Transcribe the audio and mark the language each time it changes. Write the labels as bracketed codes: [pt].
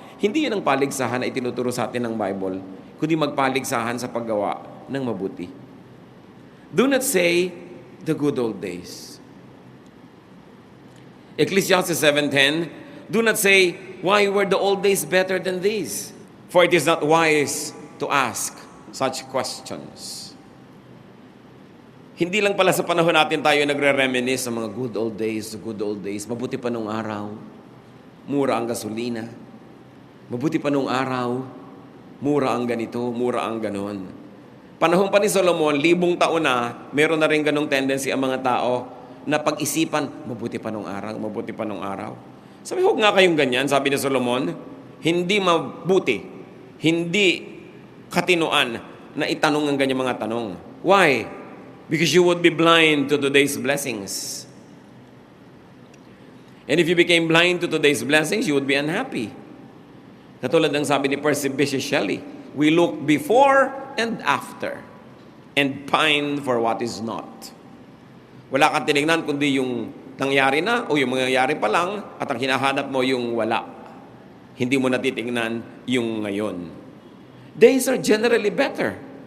[tl] Hindi yun ang paligsahan na itinuturo sa atin ng Bible, kundi magpaligsahan sa paggawa ng mabuti. [en] Do not say the good old days. Ecclesiastes 7:10, do not say, why were the old days better than these? For it is not wise to ask such questions. [tl] Hindi lang pala sa panahon natin tayo nagre-reminisce sa mga good old days, [en] the good old days. [tl] Mabuti pa nung araw, mura ang gasolina. Mabuti pa nung araw, mura ang ganito, mura ang ganon. Panahon pa ni Solomon, 1,000 taon na, meron na rin ganong tendency ang mga tao na pag-isipan, mabuti pa nung araw, mabuti pa nung araw. Sabi, huwag nga kayong ganyan, sabi ni Solomon, hindi mabuti, hindi katinuan na itanong ang ganyang mga tanong. [en] Why? Because you would be blind to today's blessings. And if you became blind to today's blessings, you would be unhappy. [tl] Katulad ng sabi ni [en] Percy Bysshe Shelley, we look before and after and pine for what is not. [tl] Wala kang tinignan kundi yung nangyari na o yung mangyayari pa lang at ang hinahanap mo yung wala. Hindi mo natitingnan yung ngayon. [en] Days are generally better.